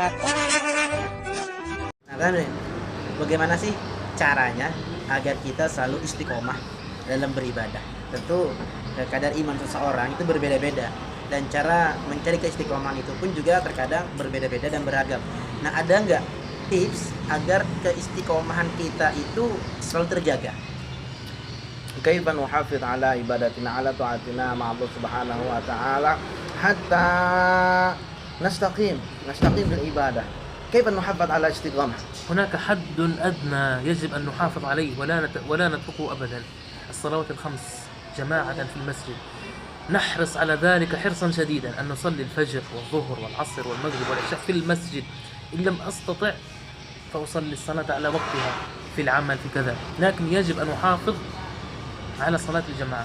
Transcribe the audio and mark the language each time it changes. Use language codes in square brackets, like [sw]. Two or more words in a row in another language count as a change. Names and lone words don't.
[id] Nah, kan, bagaimana sih caranya agar kita selalu istiqomah dalam beribadah? Tentu kadar iman seseorang itu berbeda-beda dan cara mencari keistiqomahan itu pun juga terkadang berbeda-beda dan beragam. Nah, ada nggak tips agar keistiqomahan kita itu selalu terjaga? [ar] كيف نحافظ على عبادتنا على طاعتنا مع الله سبحانه وتعالى حتى نستقيم بالعبادة. كيف نحافظ على الاستقامة؟ هناك حد أدنى يجب أن نحافظ عليه ولا نتركه أبدا. الصلوات الخمس جماعة في المسجد، نحرص على ذلك حرصا شديدا، أن نصلي الفجر والظهر والعصر والمغرب والعشاء في المسجد. إن لم أستطع فأصلي الصلاة على وقتها في العمل في كذا، لكن يجب أن أحافظ على صلاة الجماعة.